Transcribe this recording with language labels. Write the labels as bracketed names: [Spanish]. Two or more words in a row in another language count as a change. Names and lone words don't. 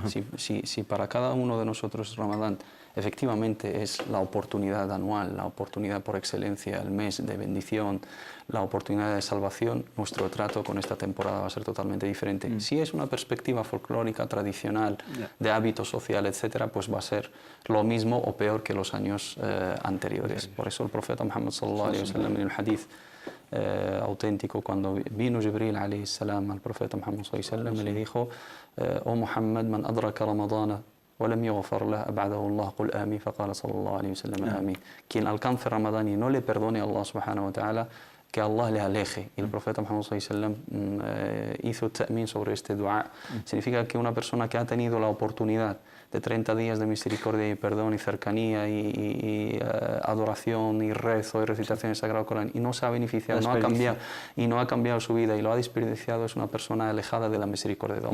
[Spanish] Si para cada uno de nosotros Ramadán efectivamente es la oportunidad anual, la oportunidad por excelencia, el mes de bendición, la oportunidad de salvación, nuestro trato con esta temporada va a ser totalmente diferente. Si es una perspectiva folclórica, tradicional, de hábito social, etcétera, pues va a ser lo mismo o peor que los años anteriores. Por eso el profeta Muhammad [Arabic] صلى الله عليه وسلم [Spanish] en el hadith auténtico, cuando vino Jibril [Arabic] عليه السلام [Spanish] al profeta Muhammad [Arabic] صلى الله عليه وسلم, [Spanish] le dijo: [Arabic] "Oh Muhammad, من أدرك رمضان ولم يغفر له أبعده الله قل آمين", فقال صلى الله عليه وسلم آمين. [Spanish] Quien alcance Ramadán y no le perdone a Allah [Arabic] سبحانه وتعالى, [Spanish] que Allah le aleje. Y el profeta Muhammad [Arabic] صلى الله عليه وسلم [Spanish] hizo ta'min sobre este dua. Significa que una persona que ha tenido la oportunidad de 30 días de misericordia y perdón y cercanía y adoración y rezo y recitación del Sagrado Corán y no se ha beneficiado, no ha cambiado su vida y lo ha desperdiciado, es una persona alejada de la misericordia de Allah.